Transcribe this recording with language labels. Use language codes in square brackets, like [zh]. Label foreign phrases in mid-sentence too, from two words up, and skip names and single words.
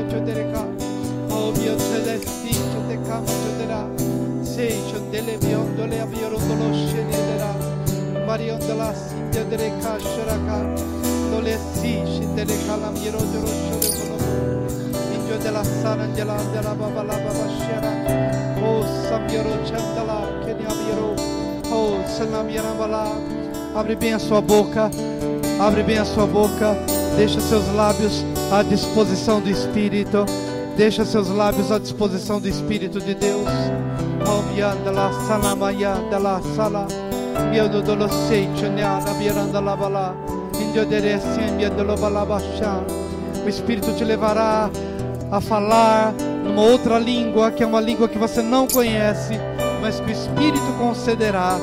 [pt] chodereca oh mio celesti chodeca chodera sei chodele biondo le abioro lo scenderà marion de la sindia de casceraka dole si scendere cala miero de rosso indio de la sarangela de la baba la baba shera oh samioro chandala que ne abioro oh sanamiera bala. Abre bem a sua boca. Abre bem a sua boca, deixa seus lábios à disposição do Espírito. Deixa seus lábios à disposição do Espírito de Deus. O Espírito te levará a falar numa outra língua, que é uma língua que você não conhece, mas que o Espírito concederá.